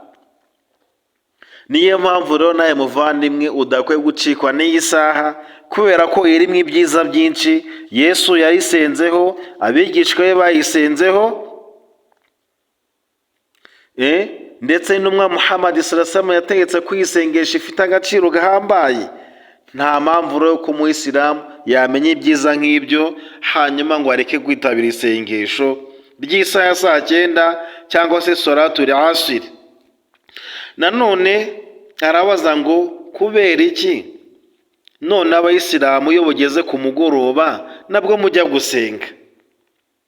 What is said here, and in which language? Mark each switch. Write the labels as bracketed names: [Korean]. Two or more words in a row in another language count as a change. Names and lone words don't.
[Kinyarwanda] Niyo mpamvu rero nawe muvandimwe udakwiye gucikwa n'iyi saha, kubera ko irimo ibyiza byinshi. Yesu yayisenzeho, abigishwa be bayisenzeho, ndetse n'umwa Muhammad [Arabic] صلى الله عليه وسلم [Kinyarwanda] yategetse kwisengesha ifite agaciro gahambaye. Nta mpamvu rero ko umuyisilamu yamenya ibyiza nk'ibyo hanyuma ngo areke kwitabira isengesho ry'isaha ya saa 9 cyangwa se [Arabic] صلاة العصر. [Kinyarwanda] Nanone arabaza ngo kubera iki none abayisilamu iyo bugeze ku mugoroba nabwo mujya gusenga?